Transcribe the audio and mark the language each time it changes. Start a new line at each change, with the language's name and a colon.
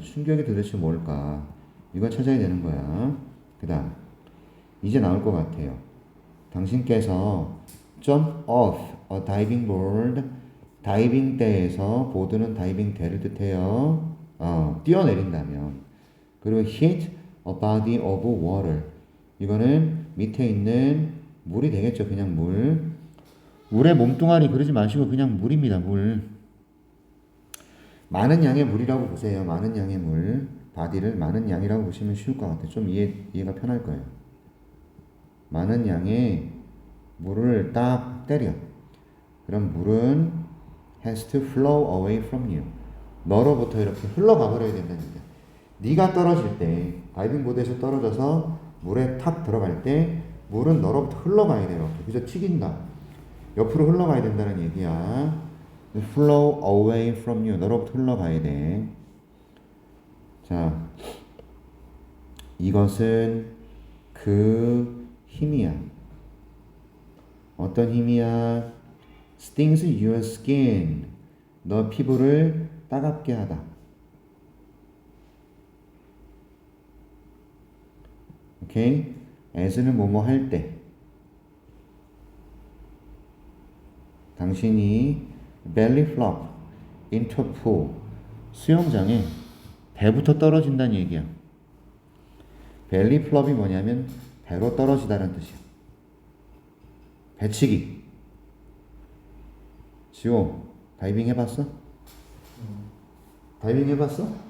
Korean: 충격이 도대체 뭘까? 이걸 찾아야 되는 거야. 그 다음 이제 나올 것 같아요. 당신께서
English: jump off a diving board,
Korean: 다이빙 대에서, 보드는 다이빙 대를 뜻해요. 뛰어내린다면. 그리고
English: hit a body of water,
Korean: 이거는 밑에 있는 물이 되겠죠. 그냥 물. 물의 몸뚱아리 그러지 마시고 그냥 물입니다. 물. 많은 양의 물이라고 보세요. 많은 양의 물. 바디를 많은 양이라고 보시면 쉬울 것 같아요. 좀 이해가 편할 거예요. 많은 양의 물을 딱 때려. 그럼 물은
English: has to flow away from you.
Korean: 너로부터 이렇게 흘러가 버려야 된다는 얘기야. 네가 떨어질 때, 다이빙 보드에서 떨어져서 물에 탁 들어갈 때 물은 너로부터 흘러가야 돼요. 그래서 튀긴다. 옆으로 흘러가야 된다는 얘기야.
English: flow away from you.
Korean: 너로부터 흘러가야 돼. 자, 이것은 그 힘이야. 어떤 힘이야?
English: stings your skin.
Korean: 너 피부를 따갑게 하다. 오케이? as는 뭐뭐 할 때. 당신이
English: belly flop into a pool.
Korean: 수영장에 배부터 떨어진다는 얘기야.
English: belly flop
Korean: 이 뭐냐면 배로 떨어지다라는 뜻이야. 배치기. 지호, 다이빙 해봤어? 다이빙 해봤어?